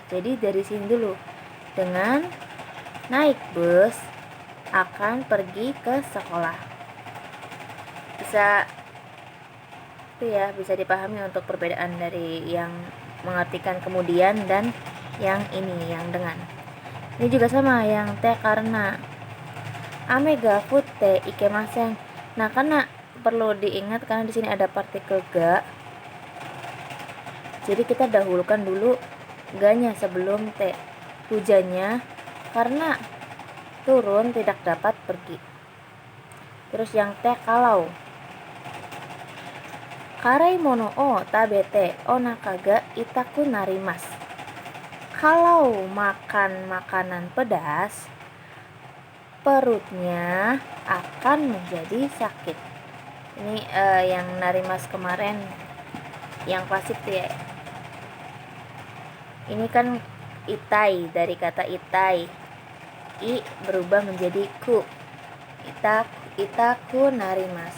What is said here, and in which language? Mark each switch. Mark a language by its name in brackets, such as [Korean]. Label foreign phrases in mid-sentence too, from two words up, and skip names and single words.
[Indonesian] Jadi dari sini dulu, dengan naik bus akan pergi ke sekolah. Bisa dipahami untuk perbedaan dari yang mengartikan kemudian dan yang ini yang dengan. Ini juga sama yang T karena [Japanese] 雨が降って行けません. [Indonesian] Nah karena perlu diingat karena di sini ada partikel ga, jadi kita dahulukan dulu ga-nya sebelum T. Hujannya karena turun tidak dapat pergi. Terus yang T kalau [Japanese] 辛いものを食べてお腹が痛くなります. [Indonesian] Kalau makan makanan pedas, perutnya akan menjadi sakit. Ini yang narimas kemarin yang klasik tuh ya. Ini kan itai, dari kata itai, i berubah menjadi ku, [Japanese] 痛くなります.